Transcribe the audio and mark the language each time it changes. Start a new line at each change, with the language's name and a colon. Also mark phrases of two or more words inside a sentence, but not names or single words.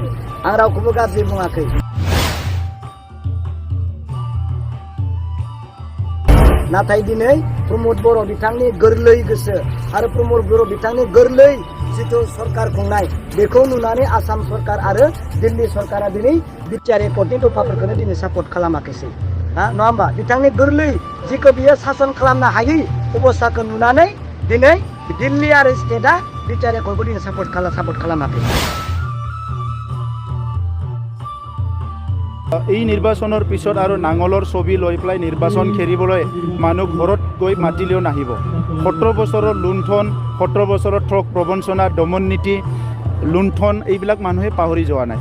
Bodo: आं रावखौबो गाज्रि बुङाखै। नाथाय दिनै प्रमद बर' बिथांनि गोरलै गोसो आरो प्रमद बर' बिथांनि गोरलै जिथु सरकार खुंनाय, बेखौ नुनानै आसाम सरकार आरो दिल्ली सरकारा दिनै बिटिआर एकर्डनि दफाफोरखौनो दिनै सापर्ट खालामाखैसै। नङा होमबा? बिथांनि गोरलै जिखौ बियो सासन खालामनो हायै अबस्थाखौ नुनानै दिनै दिल्ली आरो स्टेटआ बिटिआर एकर्डखौ दिनै सापर्ट खालामाखै।
Assamese: এই নিৰ্বাচনৰ পিছত আৰু নাঙলৰ ছবি লৈ পেলাই নিৰ্বাচন খেলিবলৈ মানুহ ঘৰত গৈ মাতিলেও নাহিব। 17 বছৰৰ লুণ্ঠন, 17 বছৰৰ ঠগ প্ৰবঞ্চনা, দমন নীতি, লুণ্ঠন এইবিলাক মানুহে পাহৰি যোৱা নাই।